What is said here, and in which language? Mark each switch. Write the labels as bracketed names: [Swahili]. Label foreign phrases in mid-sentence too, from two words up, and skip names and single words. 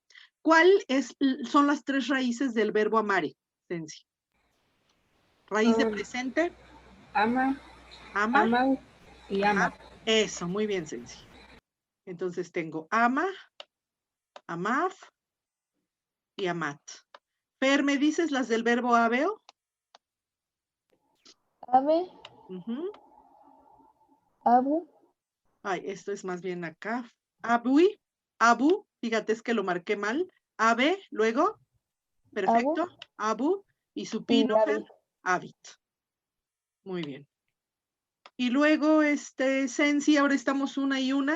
[Spanish] Son las 3 raíces del verbo amare, Sensi? Raíz de presente. Ama, Ama. ama y ama. Eso, muy bien, Sensi. Entonces tengo [Latin] ama, amad [Spanish] y amat. Fer, ¿me dices las del verbo habeo? Ave, abu. Ay, esto es más bien acá. [Latin] Abui, abu, [Spanish] fíjate, es que lo marqué mal. Ave, luego, Abu perfecto. Abu y y supino, Fer, Navi. habit. Muy bien. Y luego, Sensi, ahora estamos una y una.